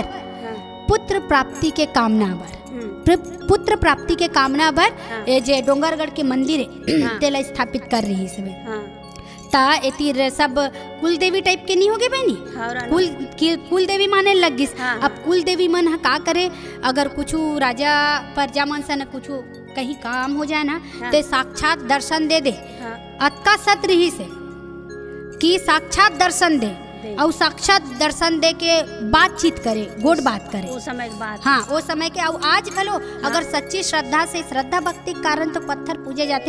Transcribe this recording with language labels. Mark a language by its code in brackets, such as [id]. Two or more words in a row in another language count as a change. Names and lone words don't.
[hne] पुत्र प्राप्ति के कामना बर। पुत्र प्राप्ति के कामना बर ये जे डोंगरगढ़ के मंदिर है तेला स्थापित कर रही है। ता एतिर सब कुल देवी टाइप के नहीं होगे बहनी, कुल देवी माने लग गिस। अब कुल देवी मन का करे, अगर कुछ राजा प्रजा मन से न कुछ कहीं काम हो जाए ना ते साक्षात दर्शन दे दे। अतका सत रही से कि साक्षात दर्शन दे और साक्षात दर्शन दे के बातचीत करे, गोड बात करे वो समय के बाद। हाँ वो समय के। और आज खलो अगर सच्ची श्रद्धा से, श्रद्धा भक्ति के कारण तो पत्थर पूजे जाते।